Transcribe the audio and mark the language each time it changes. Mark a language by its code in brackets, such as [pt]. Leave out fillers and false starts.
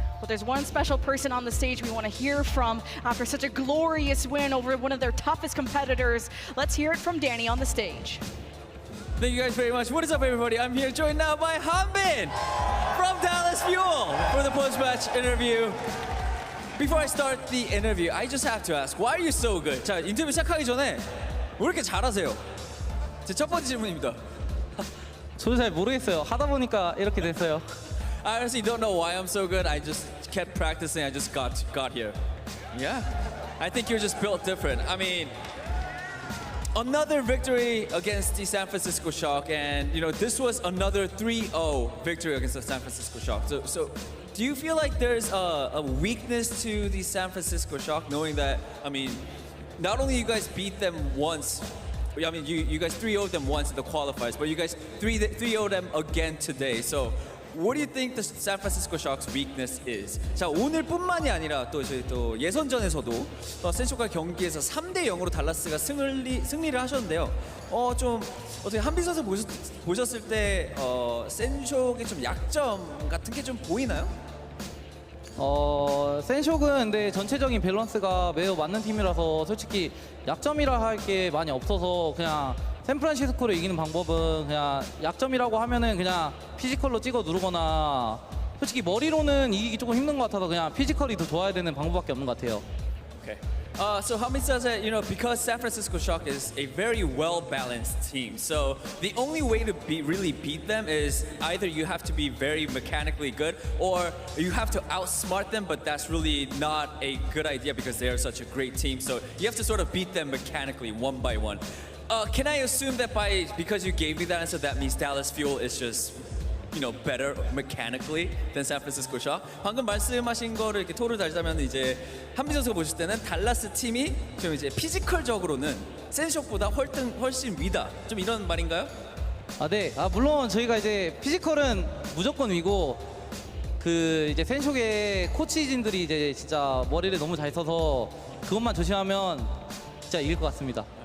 [en] But there's one special person on the stage we want to hear from after such a glorious win over one of their toughest competitors. Let's hear it from Danny on the stage. Thank you guys very much. What is up, everybody? I'm here joined now by Hanbin from Dallas Fuel for the post-match interview. Before I start the interview, I just have to ask, why are you so good? [ko] 자, 인터뷰 시작하기 전에 왜 이렇게 잘하세요? 제 첫 번째 질문입니다. 저도 잘 모르겠어요. 하다 보니까 이렇게 됐어요. [en] I honestly don't know why I'm so good. I just kept practicing. I just got here. Yeah, I think you're just built different. I mean, another victory against the San Francisco Shock, and you know this was another 3-0 victory against the San Francisco Shock. So do you feel like there's a weakness to the San Francisco Shock, knowing that, I mean, not only you guys beat them once, I mean, you guys 3-0'd them once in the qualifiers, but you guys 3-0'd them again today. So what do you think the San Francisco Shock's weakness is? [ko] 자, 오늘뿐만이 아니라 또 저희 또 예선전에서도 센쇼가 경기에서 3-0으로 달라스가 승리를 하셨는데요. 좀 어떻게 한빈 선수 보셨을 때 센쇼의 좀 약점 같은 게 좀 보이나요? 센쇼는 근데 전체적인 밸런스가 매우 맞는 팀이라서 솔직히 약점이라 할 게 많이 없어서 그냥 샌프란시스코를 이기는 방법은 그냥 약점이라고 하면은 그냥 피지컬로 찍어 누르거나 솔직히 머리로는 이기기 조금 힘든 것 같아서 그냥 피지컬이 더 좋아야 되는 방법밖에 없는 것 같아요. [en] Okay. So Hamid says that, because San Francisco Shock is a very well-balanced team, so the only way to really beat them is either you have to be very mechanically good or you have to outsmart them, but that's really not a good idea because they are such a great team. So you have to sort of beat them mechanically, one by one. Can I assume that because you gave me that answer, that means Dallas Fuel is just better mechanically than San Francisco Shock? [ko] 방금 말씀하신 거를 이렇게 토를 달자면 이제 한빈 선수가 보실 때는 달라스 팀이 좀 이제 피지컬적으로는 센쇼보다 훨씬 위다. 좀 이런 말인가요? 네. 물론 저희가 이제 피지컬은 무조건 위고 그 이제 센쇼의 코치진들이 이제 진짜 머리를 너무 잘 써서 그것만 조심하면 진짜 이길 것 같습니다.